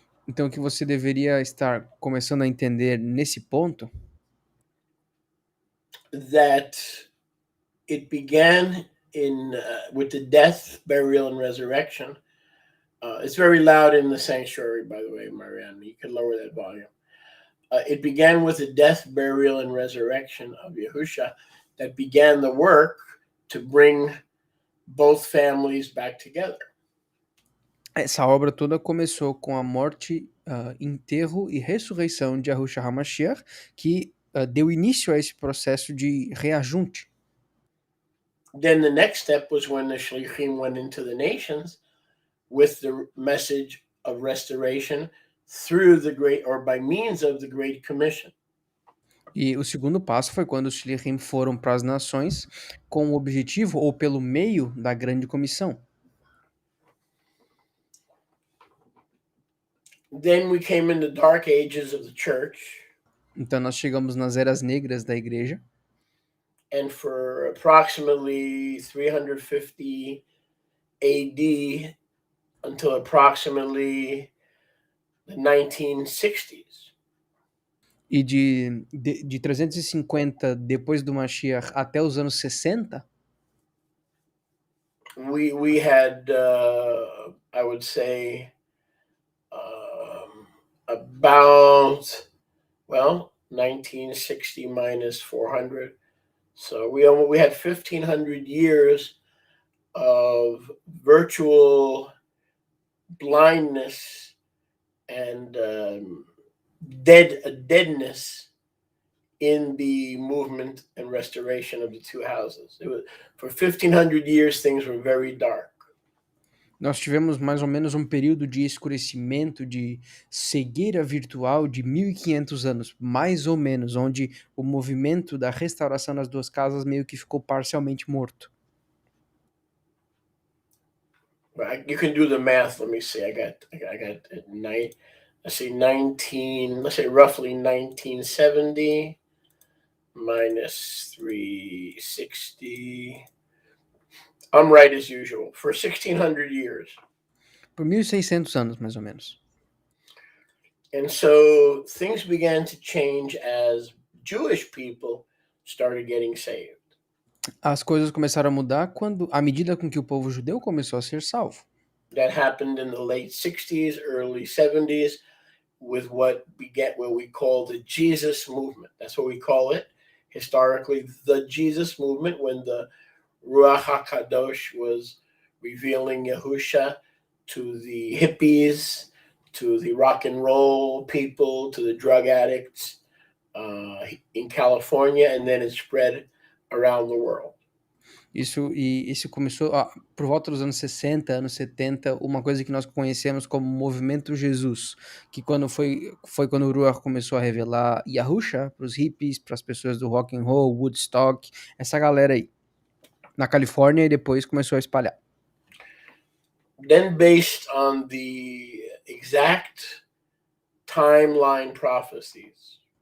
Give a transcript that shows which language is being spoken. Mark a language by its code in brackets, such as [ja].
[pt] Então, o que você deveria estar começando a entender nesse ponto, [en] that it began with the death, burial, and resurrection. It's very loud in the sanctuary, by the way, Marianne. You can lower that volume. It began with the death, burial, and resurrection of Yahusha that began the work to bring both families back together. [pt] Essa obra toda começou com a morte, enterro e ressurreição de Yahushua HaMashiach, que deu início a esse processo de reajunte. [en] Then the next step was when the Shlichim went into the nations with the message of restoration through the great, or by means of the Great Commission. [pt] E o segundo passo foi quando os Shlichim foram para as nações com o objetivo ou pelo meio da grande comissão. [en] Then we came in the dark ages of the church. [pt] Então nós chegamos nas eras negras da igreja. [en] And for approximately 350 AD until approximately the 1960s. [pt] E de 350 depois do Mashiach até os anos 60, [en] We had I would say about 1960 minus 400. So we had 1,500 years of virtual blindness and deadness in the movement and restoration of the two houses. It was, for 1,500 years, things were very dark. [pt] Nós tivemos mais ou menos um período de escurecimento, de cegueira virtual de 1500 anos, mais ou menos, onde o movimento da restauração das duas casas meio que ficou parcialmente morto. [en] You can do the math. Let me see. I got let's say roughly 1970 minus 360. I'm right as usual. For 1,600 years. [pt] Por 1600 anos, mais ou menos. [en] And so things began to change as Jewish people started getting saved. [pt] As coisas começaram a mudar à medida com que o povo judeu começou a ser salvo. [en] That happened in the late 60s, early 70s, with what we call the Jesus movement. That's what we call it historically, the Jesus movement, when the Ruach HaKadosh was revealing Yahusha to the hippies, to the rock and roll people, to the drug addicts in California, and then it spread around the world. [pt] Isso começou por volta dos anos 60, anos 70, uma coisa que nós conhecemos como Movimento Jesus, que foi quando o Ruach começou a revelar Yahusha para os hippies, para as pessoas do rock and roll, Woodstock, essa galera aí, na Califórnia, e depois começou a espalhar. [en] Then based on the exact timeline prophecies.